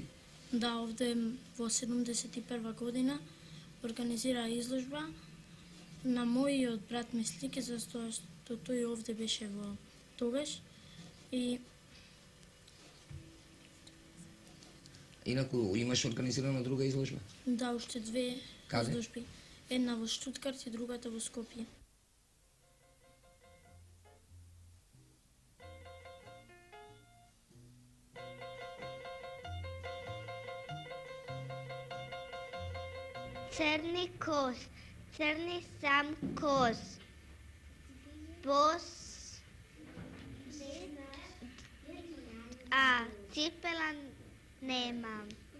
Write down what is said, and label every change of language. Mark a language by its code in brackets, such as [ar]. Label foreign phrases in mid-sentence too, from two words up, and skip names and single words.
[mk] Да, овде во 71 година организира изложба на мојиот брат ми слики, затоа што тој овде беше во тогаш. И Инаку имаш организирана друга изложба? да, уште две Каде? изложби. Една во Штуткарт и другата во Скопје. Црни коз, црни сам коз, бос, а ципела немам.